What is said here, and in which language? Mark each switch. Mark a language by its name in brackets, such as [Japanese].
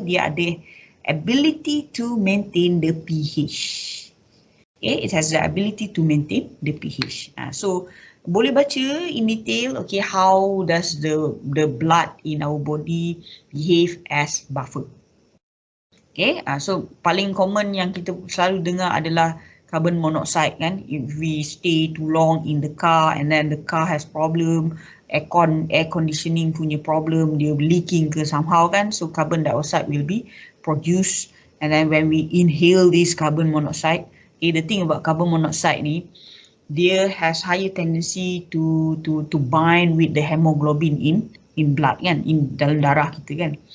[Malay] Dia ada [English] ability to maintain the pH. Okay, it has the ability to maintain the pH. So [Malay] boleh baca [English] in detail. Okay, how does the blood in our body behave as buffer? [Malay] Okay, so paling common yang kita selalu dengar adalah carbon monoxide kan. [English] If we stay too long in the car and then the car has problem, air conditioning punya problem, dia leaking ke somehow kan, so carbon dioxide will be produced, and then when we inhale this carbon monoxide, okay, the thing about carbon monoxide ni, dia has higher tendency to bind with the hemoglobin in blood kan, in [Malay] dalam darah kita kan.